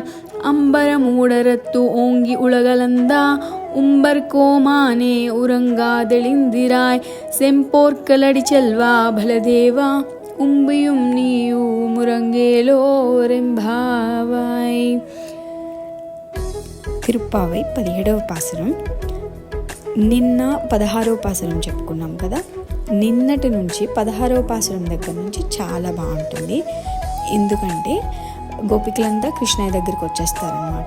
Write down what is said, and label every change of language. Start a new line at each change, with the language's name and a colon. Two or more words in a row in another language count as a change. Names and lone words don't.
Tamil: அம்பர மூடரத்து ஓங்கி உலகளந்தா, உம்பர் கோமானே உறங்காதெளிந்திராய். செம்போர்க்கலடி செல்வா பலதேவா, உம்பியும் நீயு முரங்கேலோரெம்பாவாய்.
Telugu: తిరుప్పావై 17వ పాసురం. నిన్న 16వ పాసురం చెప్పుకున్నాం కదా. నిన్నటి నుంచి 16వ పాసురం దగ్గర నుంచి చాలా బాగుంటుంది. ఎందుకంటే గోపికలంతా కృష్ణయ్య దగ్గరికి వచ్చేస్తారనమాట.